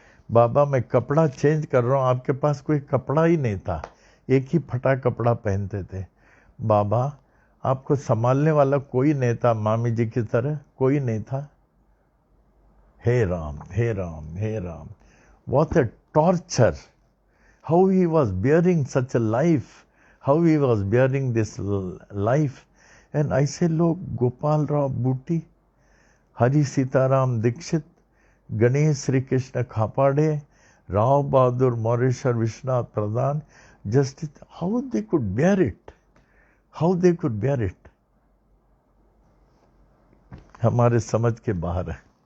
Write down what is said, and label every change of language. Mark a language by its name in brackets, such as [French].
[Hindi] बाबा मैं कपड़ा चेंज कर रहा हूँ, आपके पास कोई कपड़ा ही नहीं था, एक ही फटा कपड़ा पहनते थे। बाबा आपको संभालने वाला कोई नहीं था, मामी जी की तरह कोई नहीं था। हे राम, हे राम, हे Ram, [English] what a torture! How he was bearing such a life, how he was bearing this life. And [Hindi] ऐसे लोग गोपाल राव बूटी, हरि सीताराम दीक्षित, गणेश श्री कृष्ण खापाड़े, राव बहादुर मौरेश्वर विश्वनाथ प्रधान, justice, [English] how they could bear it, [Hindi] how they could bear it, हमारे समझ के बाहर है।